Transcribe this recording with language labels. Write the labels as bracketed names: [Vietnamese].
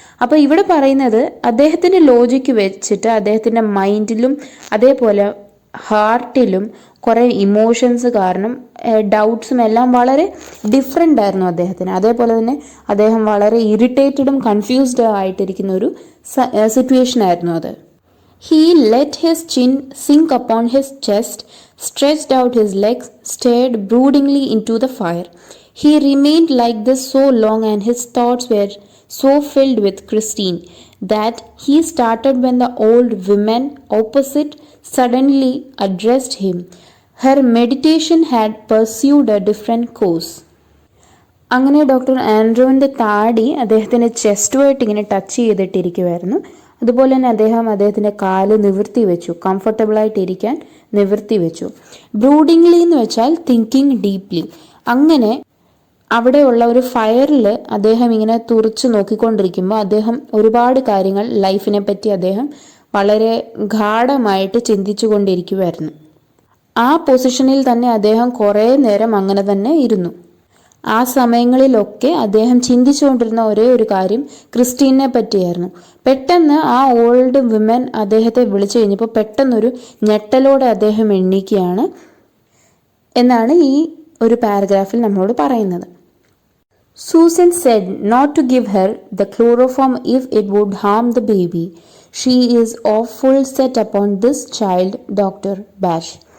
[Malayalam] അപ്പോൾ ഇവിടെ പറയുന്നത് അദ്ദേഹത്തിൻ്റെ ലോജിക്ക് വെച്ചിട്ട് അദ്ദേഹത്തിൻ്റെ മൈൻഡിലും അതേപോലെ ഹാർട്ടിലും കുറേ ഇമോഷൻസ് കാരണം ഡൗട്ട്സും എല്ലാം വളരെ ഡിഫറെൻ്റ് ആയിരുന്നു അദ്ദേഹത്തിന്. അതേപോലെ തന്നെ അദ്ദേഹം വളരെ ഇറിറ്റേറ്റഡും കൺഫ്യൂസ്ഡ് ആയിട്ടിരിക്കുന്ന ഒരു സിറ്റുവേഷൻ ആയിരുന്നു അത്. [English] He let his chin sink upon his chest, stretched out his legs, stared broodingly into the fire. He remained like this so long and his thoughts were so filled with Christine that he started when the old woman opposite suddenly addressed him. Her meditation had pursued a different course. [Malayalam] അങ്ങനെ doctor ആൻഡ്രൂവിൻ്റെ താടി അദ്ദേഹത്തിൻ്റെ ചെസ്റ്റുമായിട്ട് ഇങ്ങനെ touch ചെയ്തിട്ടിരിക്കുമായിരുന്നു. അതുപോലെ തന്നെ അദ്ദേഹത്തിൻ്റെ കാല് നിവർത്തി വെച്ചു, കംഫർട്ടബിളായിട്ടിരിക്കാൻ നിവർത്തി വെച്ചു. ബ്രൂഡിംഗ്ലി എന്ന് വെച്ചാൽ തിങ്കിങ് ഡീപ്ലി. അങ്ങനെ അവിടെയുള്ള ഒരു ഫയറിൽ അദ്ദേഹം ഇങ്ങനെ തുറച്ചു നോക്കിക്കൊണ്ടിരിക്കുമ്പോൾ അദ്ദേഹം ഒരുപാട് കാര്യങ്ങൾ ലൈഫിനെ പറ്റി അദ്ദേഹം വളരെ ഗാഢമായിട്ട് ചിന്തിച്ചു കൊണ്ടിരിക്കുമായിരുന്നു. ആ പൊസിഷനിൽ തന്നെ അദ്ദേഹം കുറേ നേരം അങ്ങനെ തന്നെ ഇരുന്നു. ആ സമയങ്ങളിലൊക്കെ അദ്ദേഹം ചിന്തിച്ചുകൊണ്ടിരുന്ന ഒരേ ഒരു കാര്യം ക്രിസ്റ്റീനെ പറ്റിയായിരുന്നു. പെട്ടെന്ന് ആ ഓൾഡ് വിമൻ അദ്ദേഹത്തെ വിളിച്ചു കഴിഞ്ഞപ്പോൾ പെട്ടെന്നൊരു ഞെട്ടലോടെ അദ്ദേഹം എണ്ണീക്കുകയാണ് എന്നാണ് ഈ ഒരു പാരഗ്രാഫിൽ നമ്മളോട് പറയുന്നത്. [English] Susan said not to give her the chloroform if it would harm the baby. She is awful set upon this child, Dr. Bash.